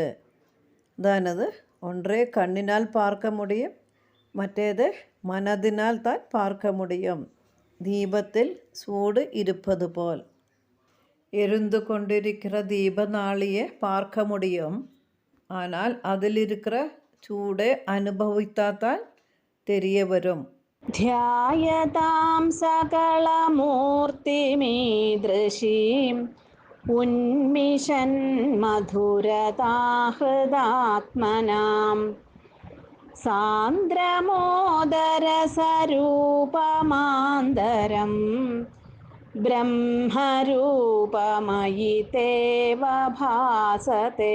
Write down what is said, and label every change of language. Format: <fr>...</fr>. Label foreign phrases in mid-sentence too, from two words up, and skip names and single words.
<ta>அதானது ஒன்றே கண்ணினால் பார்க்க முடியும், மற்றேது மனதினால் தான் பார்க்க முடியும். தீபத்தில் சூடு இருப்பது போல் எரிந்து கொண்டிருக்கிற தீபநாளியை பார்க்க முடியும். ஆனால் அதில் இருக்கிற சூடை அனுபவித்தால் தெரிய வரும்.</ta> <sa>ധ്യായതാം സകളമൂർത്തിമീദൃശീം ഉന്മിഷൻ മധുരതാഹൃദാത്മനാം സാന്ദ്രമോദരസരൂപമാന്തരം ബ്രഹ്മരൂപമയി തേവ ഭാസത്തെ.</sa>